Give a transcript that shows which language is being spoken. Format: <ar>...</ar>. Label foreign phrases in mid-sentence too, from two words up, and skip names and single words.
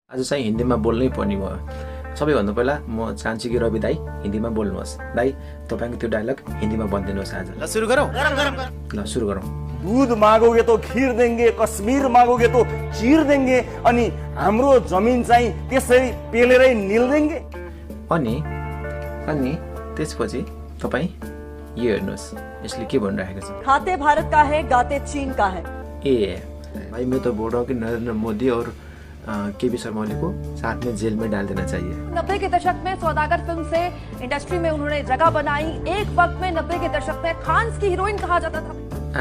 <ne>आज चाहिँ हिन्दीमा बोल्नै पर्ने भयो। सबैभन्दा पहिला म चाहन्छु कि रवि दाई हिन्दीमा बोल्नुहोस्। दाई तपाईको त्यो डायलग हिन्दीमा भनिदिनुहोस् आज। ल सुरु गरौँ। ल सुरु गरौँ।</ne> <hi>दूध मागोगे तो खीर देंगे, कश्मीर मागोगे तो चीर देंगे,</hi> <ne>अनि हाम्रो जमिन चाहिँ त्यसरी पेलेरै निल देंगे। अनि त्यसपछि तपाई यो हेर्नुहोस् यसले के भनिरहेको छ।</ne> <hi>खाते भारत का है, गाते चीन का है। भाई मैं तो बोल रहा हूँ कि नरेंद्र मोदी और केपी शर्मा ओली को साथ में जेल में डाल देना चाहिए। 90 के दशक में सौदागर फिल्म से इंडस्ट्री में उन्होंने जगह बनाई। एक वक्त में 90 के दशक में खान्स की हीरोइन कहा जाता था।</hi>